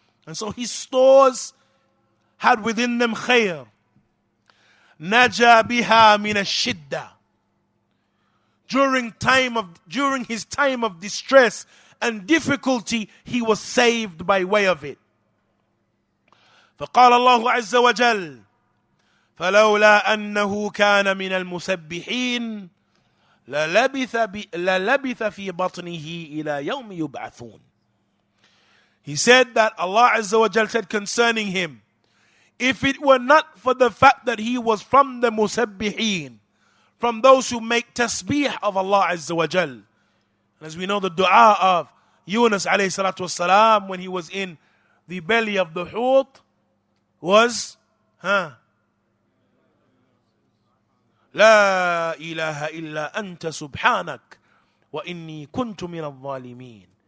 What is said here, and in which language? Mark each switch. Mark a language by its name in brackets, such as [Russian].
[English] And so his stores had within them khair. [Arabic] Naja biha min ash-shidda. [English] During his time of distress and difficulty, he was saved by way of it. [Arabic] فقال الله عز وجل فلولا أنه كان من المسبحين للبث في بطنه إلى يوم يبعثون. [English] He said that Allah Azza wa Jal said concerning him, if it were not for the fact that he was from the musabbihin, from those who make tasbih of Allah Azza wa Jal. As we know, the dua of Yunus alayhi salatu wasalam when he was in the belly of the hut was [Arabic] لا إله إلا أنت سبحانك وإني كنت من الظالمين.